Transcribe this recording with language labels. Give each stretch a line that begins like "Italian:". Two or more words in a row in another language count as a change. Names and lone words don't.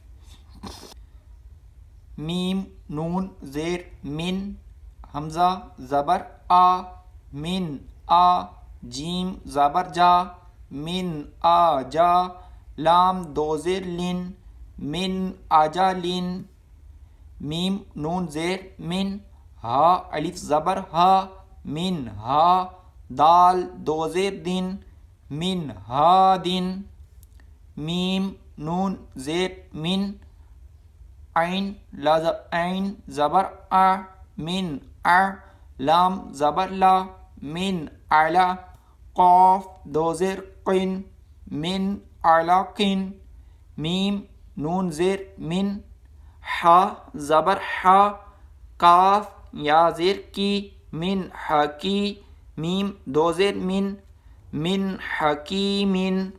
Urdu: میم نون زیر من، حمزہ زبر آ، من آ، جیم زبر جا، من آ جا، لام 2 زیر لن، من آجا لن۔ میم نون زیر من، ہا الف زبر ہا، من ہا، دال 2 زیر دن، من ہا دن۔ میم نون زیر من، عین زبر آ، من آ، لام زبر لا، من اعلی، قاف 2 زیر قن، من اعلی قن۔ میم نون زیر من، حا زبر حا، کاف یا زیر کی، من حکی، میم 2 زیر من، من حکیمن۔